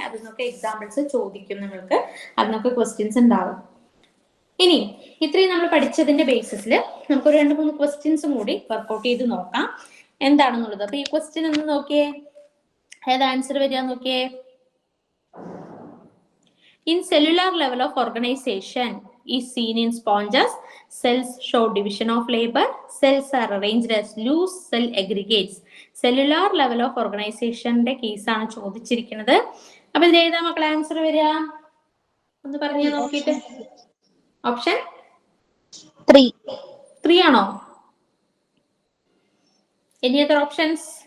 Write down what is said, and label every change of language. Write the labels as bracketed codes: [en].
[ml] അതിനൊക്കെ എക്സാമ്പിൾസ് ചോദിക്കും നിങ്ങൾക്ക്, അതിനൊക്കെ ക്വസ്റ്റ്യൻസ് ഉണ്ടാവും. ഇനി ഇത്രയും നമ്മൾ പഠിച്ചതിന്റെ ബേസിസിൽ നമുക്കൊരു 2-3 ക്വസ്റ്റ്യൻസും കൂടി വർക്ക്ഔട്ട് ചെയ്ത് നോക്കാം എന്താണെന്നുള്ളത്. അപ്പൊ ഈ ക്വസ്റ്റ്യൻ ഒന്ന് നോക്കിയേ, ഏത് ആൻസർ വരിക നോക്കിയേ. [en] In cellular level of organization is seen in sponges, cells show division of labor, cells are arranged as loose cell aggregates. Cellular level of organization [ml] ന്റെ കേസ് ആണ് ചോദിച്ചിരിക്കുന്നത്. അപ്പൊ ഇത് ഏതാ മക്കളെ ആൻസർ വരിക, ഒന്ന് പറഞ്ഞു നോക്കിയിട്ട്. ഓപ്ഷൻ 3 ആണോ? [en] Any other options?